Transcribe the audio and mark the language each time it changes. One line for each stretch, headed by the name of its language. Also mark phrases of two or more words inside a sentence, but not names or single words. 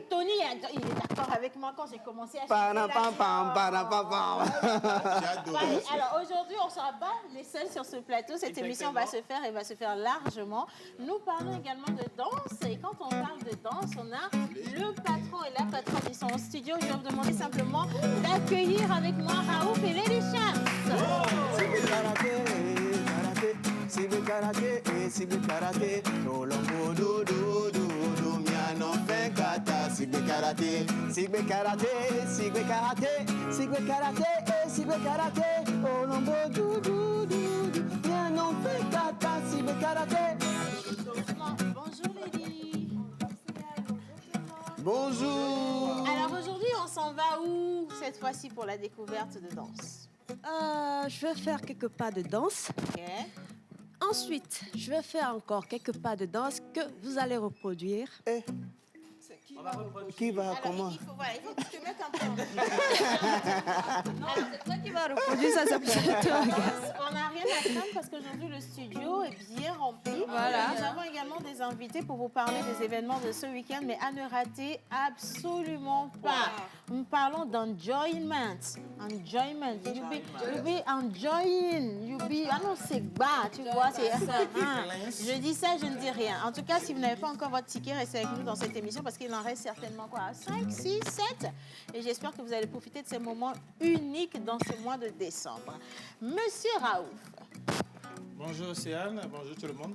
French: Tony, il est d'accord avec moi quand j'ai commencé à chanter. Alors aujourd'hui, on ne sera pas les seuls sur ce plateau. Cette émission va se faire et va se faire largement. Nous parlons également de danse. Et quand on parle de danse, on a le patron et la patronne. Ils sont en studio. Je vais vous demander simplement d'accueillir avec moi Raouf et Lady Shams. Sigbe karaté, olombo do do do do miano fin kata. Sigbe karaté, olombo do do do do miano fin kata. Sigbe karaté. Bonjour Lady. Bonjour. Alors aujourd'hui, on s'en va où cette fois-ci pour la découverte de danse? Je vais faire quelques pas de danse. Ok. Ensuite, je vais faire encore quelques pas de danse que vous allez reproduire. Qui va, Alors, comment? il faut que tu te mettes un peu en C'est toi qui vas reproduire ça, c'est toi. On n'a rien à craindre parce qu'aujourd'hui, le studio est bien rempli. Voilà. Nous avons également des invités pour vous parler des événements de ce week-end, mais à ne rater absolument pas. Nous parlons d'enjoyment. Enjoyment.
Nigerian Pidgin: You be enjoying. You be...
French: Ah non, c'est bas, tu vois. C'est... Je dis ça, je ne dis rien. En tout cas, si vous n'avez pas encore votre ticket, restez avec nous dans cette émission parce qu'il en reste certainement quoi, 5, 6, 7. Et j'espère que vous allez profiter de ces moments uniques dans ce mois de décembre. Monsieur Raouf. Bonjour Océane, bonjour tout le monde.